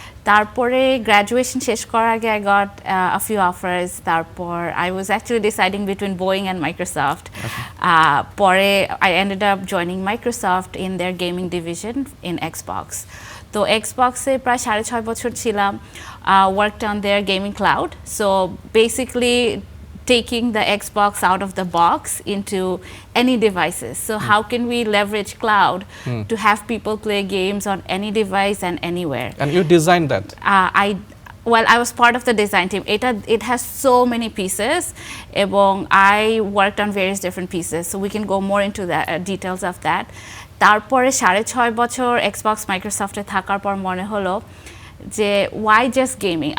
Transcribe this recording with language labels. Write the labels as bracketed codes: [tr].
[bn] তারপরে গ্র্যাজুয়েশন শেষ করার আগে [en] I got a few offers. [bn] তারপর [en] I was actually deciding between Boeing and Microsoft. [bn] পরে [en] I ended up joining Microsoft in their gaming division in Xbox. [bn] তো এক্সবক্সে প্রায় 6.5 বছর ছিলাম, [en] Worked on their gaming cloud. So basically taking the Xbox out of the box into any devices. So how can we leverage cloud to have people play games on any device and anywhere? And you designed that? well, I was part of the design team. It has so many pieces, [bn] এবং [en] I worked on various different pieces. So we can go more into the details of that. [bn] তারপরে 6.5 বছর Xbox মাইক্রোসফটে থাকার পর মনে হলো যে [en] why just gaming?